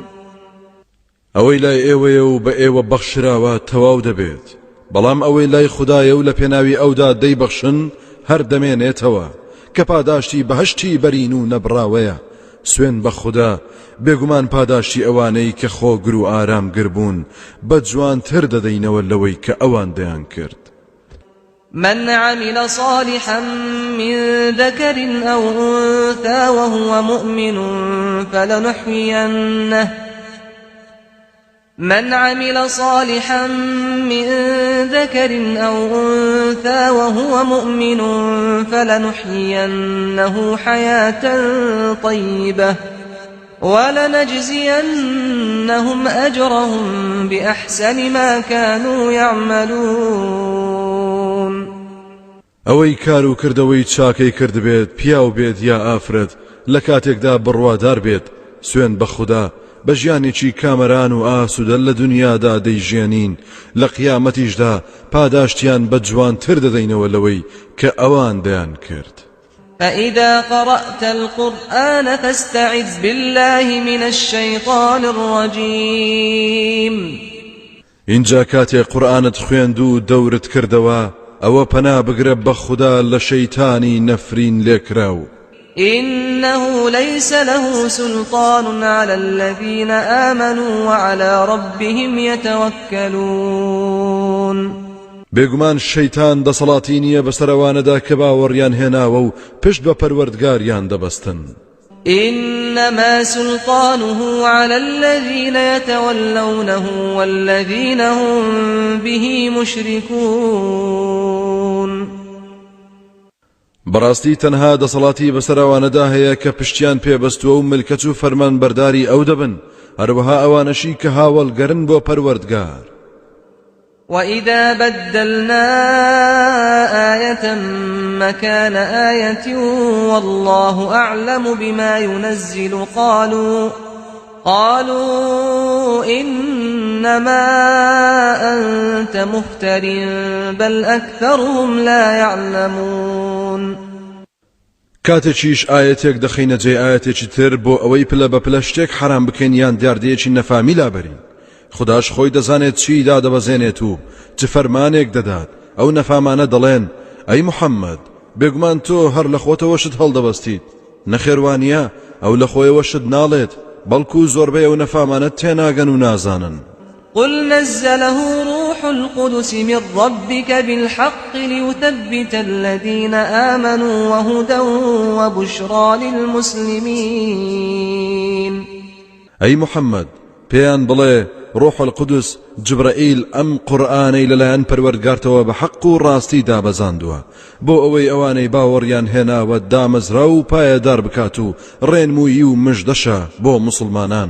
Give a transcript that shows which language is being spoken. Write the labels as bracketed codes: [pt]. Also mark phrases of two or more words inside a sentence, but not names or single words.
[ckb] ئەوەی لای ئێوەیە و بە ئێوە بەخشراوە تەواو دەبێت، بەڵام ئەوەی لای خدایە و لە پێناوی ئەودا دەیبەخشن هەر دەمێنێتەوە کە پاداشتی بەهەشتی بەرین و نەبراوەیە. سوێن بە خوددا، بێگومان پاداشتی ئەوانەی کە خۆگر و ئارامگر بوون بە جوانتر دەدەینەوە لەوەی کە ئەوان دەیان کرد. [ar] من عمل صالحا من ذكر أو أنثى وهو مؤمن فلنحيينه حياة طيبة ولنجزينهم أجرهم بأحسن ما كانوا يعملون. [ckb] ئەوەی کار و کردەوەی چاکەی کرد بێت، پیاو بێت یا ئافرەت، لە کاتێکدا بڕوادار بێت، سوێن بە خوددا بە ژیانێکی کامەران و ئاسوودە لە دنیادا دەیژێنین، لە قیامەتیشدا پاداشتیان بە جوانتر دەدەینەوە لەوەی کە ئەوان دەیان کرد. [ar] فإذا قرأت القرآن فاستعذ بالله من الشيطان الرجيم. [ckb] اینجا کاتێ قورئانت خوێند و دەورت کردەوە، ئەوە پەنا بگرە بە خوددا لە شەیتانی نەفرین لێکراو. [ar] إنه ليس له سلطان على الذين آمنوا وعلى ربهم يتوكلون. [ckb] بێگومان شەیتان دەسەڵاتی نییە بەسەرەوانەدا کە باوەڕیان هێناوە و پشت بە پەروەردگاریان دەبەستن. [ar] إنما سلطانه على الذين يتولونه والذين هم به مشركون. [ckb] بەڕاستی تەنها دەسەڵاتی بەسەرەوانەدا هەیە کە پشتیان پێبەستووە و ملکەت و فەرمان بەرداری ئەو دەبن، هەروەها ئەوانەشی کە هاوڵگەرن بۆ پەروەردگار. [ar] وإذا بدلنا آية مكان آية والله أعلم بما ينزل قالوا إنما أنت مفتر بل أكثرهم لا يعلمون. [ckb] کاتێکیش ئاەتێک دەخینە جێ ئاەتێکی تر بۆ ئەوەی پلە بە پلە شتێک حرام بکەین یان دیاردەیەکی نەفامی لابەرین. خداش خۆی دەزانێت چی دادەبەزێنێت و چ فەرمانێک دەدات. ئەو نەفامانە دەڵێن ئەی محەممەد، بێگومان تۆ هەر لە خۆتەوەشت هەڵدەبەستیت، نەخێوانیە ئەو لە خۆیەوەشت ناڵێت، بەڵکو زۆربەی ئەو نەفامانە تێناگەن و نازانن. [ar] قل نزله روح القدس من ربك بالحق ليثبت الذين آمنوا وهدى وبشرى للمسلمين. [ckb] أي محمد پێیان بڵێ ڕۆح القدس جبرائیل ئەم قورئانەی لەلایەن پەروەردگارتەوە بە حەق و ڕاستی دابەزاندووە بۆ ئەوەی ئەوانەی باوەڕیان هێناوە دامەزرا و پایەدار بکات و ڕێنمووی و مژدەشە بۆ مسلمانان.